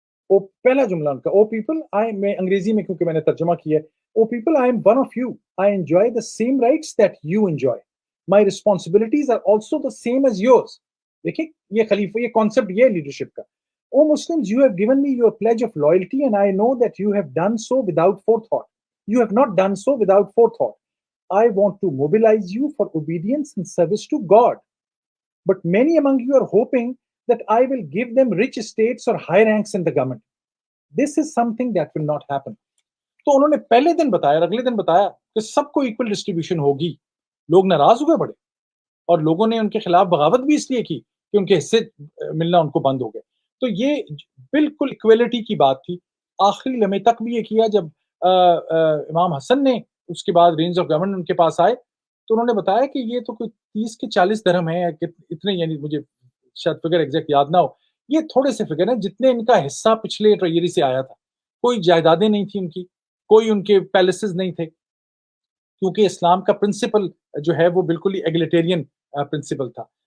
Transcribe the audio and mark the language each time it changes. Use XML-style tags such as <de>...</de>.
<ur>وہ پہلا جملہ ان کا،</ur> <en>O people,</en> <ur>میں انگریزی میں کیونکہ میں نے ترجمہ کیا ہے،</ur> <en>O people I am one of you, I enjoy the same rights that you enjoy, my responsibilities are also the same as yours.</en> <ur>دیکھیں یہ خلیفہ، یہ کانسیپٹ یہ ہے لیڈرشپ کا۔</ur> <en>O Muslims, you have given me your pledge of loyalty, and I know that you have done so without forethought. You have not done so without forethought. I want to mobilize you for obedience and service to God. But many among you are hoping that I will give them rich estates or high ranks in the government. This is something that will not happen.</en> <ur>تو انہوں نے پہلے دن بتایا، اگلے دن بتایا کہ سب کو equal distribution ہوگی۔ لوگ ناراض ہوئے بڑے، اور لوگوں نے ان کے خلاف بغاوت بھی اس لیے کی کہ ان کے حصے ملنا ان کو بند ہو گئے۔ تو یہ بالکل ایکویلٹی کی بات تھی۔ آخری لمحے تک بھی یہ کیا، جب امام حسن نے اس کے بعد رینز آف گورنمنٹ ان کے پاس آئے تو انہوں نے بتایا کہ یہ تو کوئی 30 کے 40 درہم ہیں، اتنے، یعنی مجھے شاید فگر ایگزیکٹ یاد نہ ہو، یہ تھوڑے سے فگر ہیں جتنے ان کا حصہ پچھلے ٹریجری سے آیا تھا۔ کوئی جائیدادیں نہیں تھیں ان کی، کوئی ان کے پیلسز نہیں تھے، کیونکہ اسلام کا پرنسپل جو ہے وہ بالکل ہی ایگلیٹیرین پرنسپل تھا۔</ur>